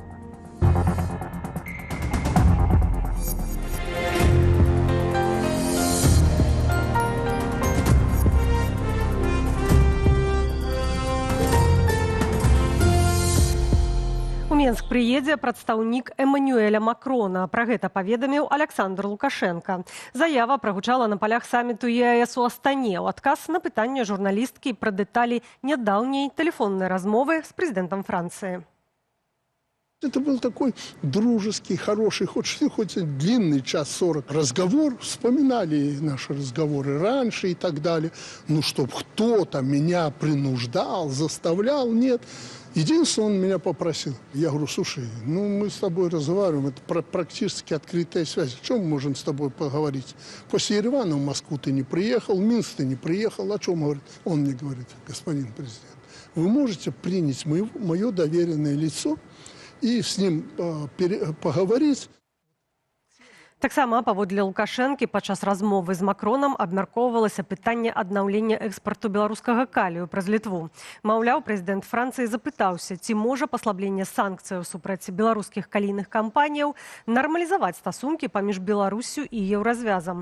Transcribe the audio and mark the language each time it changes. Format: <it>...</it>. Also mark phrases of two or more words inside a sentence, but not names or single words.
<be>У Менск прыедзе прадстаўнік Эммануэля Макрона. Пра гэта паведаміў Александр Лукашенко. Заява прагучала на палях саміту ЕАЭС у Астане. У адказ на пытанне журналісткі пра дэталі нядаўняй тэлефоннай размовы з прэзідэнтам Францыі.</be> <ru>Это был такой дружеский, хороший, хоть длинный час 40 разговор. Вспоминали наши разговоры раньше и так далее. Ну, чтоб кто-то меня принуждал, заставлял, нет. Единственное, он меня попросил. Я говорю, слушай, ну мы с тобой разговариваем, это практически открытая связь. О чем мы можем с тобой поговорить? После Еревана в Москву ты не приехал, в Минск ты не приехал. О чем говорит? Он мне говорит, господин президент, вы можете принять мое доверенное лицо и с ним поговорить.</ru> <be>Таксама паводле Лукашэнкі падчас размовы з Макроном абмяркоўвалася пытанне аднаўлення экспарту беларускага калію праз Літву. Маўляў, прэзідэнт Францыі запытаўся, ці можа паслабленне санкцыяў супраць беларускіх калійных кампаніяў нармалізаваць стасункі паміж Беларуссю і еўразвязам.</be>